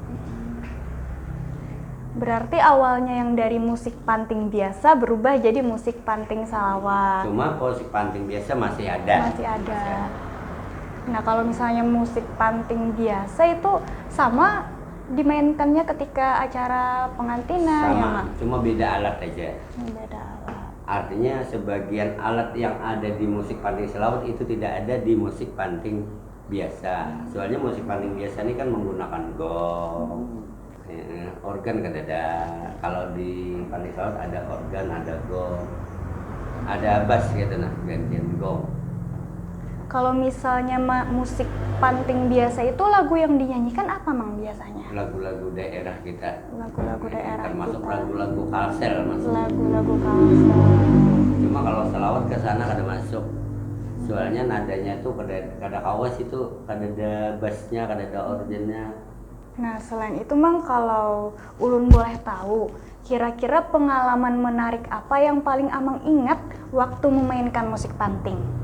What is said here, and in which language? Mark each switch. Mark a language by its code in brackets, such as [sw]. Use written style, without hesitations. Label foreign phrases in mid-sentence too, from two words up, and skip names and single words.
[id] Berarti awalnya yang dari musik panting biasa berubah jadi musik panting salawat. Cuma musik panting biasa masih ada. Masih ada. Nah kalau misalnya musik panting biasa itu sama dimainkannya ketika acara pengantinan ya Sama, Mang? cuma beda alat aja. Beda alat. Artinya sebagian alat yang ada di musik panting selawat itu tidak ada di musik panting biasa. Soalnya musik panting biasa ini kan menggunakan gong, organ kan ada. Kalau di panting selawat ada organ, ada gong, ada bass gitu nah, gantian gong. Kalau misalnya musik panting biasa itu lagu yang dinyanyikan apa Mang biasanya? Lagu-lagu daerah kita. Lagu-lagu daerah termasuk kita. lagu-lagu kalsel masuk. Lagu-lagu kalsel. [bjn] Cuma kalau selawat ke sana kada masuk. Soalnya nadanya tuh kada kawas itu, kada ada bassnya, kada ada organnya. [id] Nah selain itu Mang, kalau Ulun boleh tahu, kira-kira pengalaman menarik apa yang paling Amang ingat waktu memainkan musik panting?